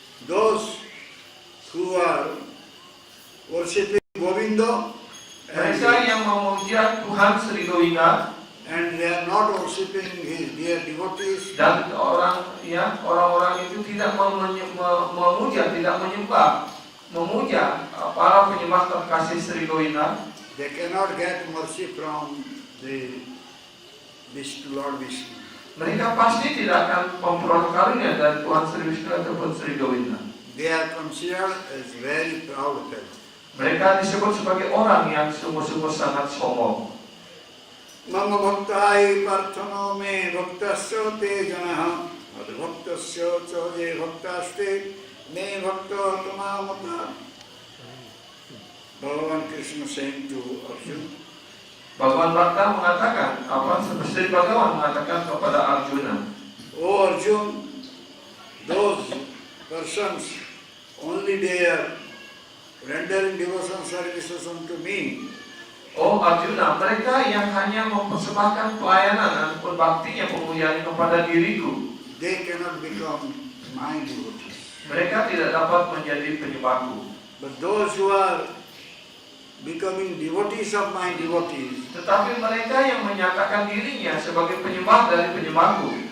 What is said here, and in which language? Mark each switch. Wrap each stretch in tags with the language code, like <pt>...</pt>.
<en>Those who are worshipping Govinda</en> <id>mereka yang memuja Tuhan Sri Govinda</id> <en>and they are not worshipping his dear devotees,</en> <id>dan orang-orang itu tidak memuja, tidak memuja para penyembah terkasih Sri Govinda,</id> <en>they cannot get mercy from the Lord Vishnu.</en> <id>mereka pasti tidak akan memperoleh karunia dari Tuhan Sri Vishnu ataupun Sri Govinda.</id> <en>They are considered as very proud fellows.</en> <id>Mereka disebut sebagai orang yang sungguh-sungguh sangat sombong.</id> <sa>Mama bhaktai parthano me bhaktasya te janaha ad bhaktasya cha je bhaktaste me bhakta tamamata.</sa> <en>Bhagavan Krishna saying to Arjuna,</en> <id>Bhagawan Bhakta mengatakan, Sri Bhagawan mengatakan kepada Arjuna,</id> <en>"O Arjuna, those persons only they are rendering devotion services unto me.</en> <id>oh Arjuna, mereka yang hanya mempersembahkan pelayanan ataupun baktinya pemuliaan kepada diriku,</id> <en>They cannot become my devotees.</en> <id>mereka tidak dapat menjadi penyembahku.</id> <en>But those who are becoming devotees of my devotees,</en> <id>Tetapi mereka yang menyatakan dirinya sebagai penyembah dari penyembahku,</id>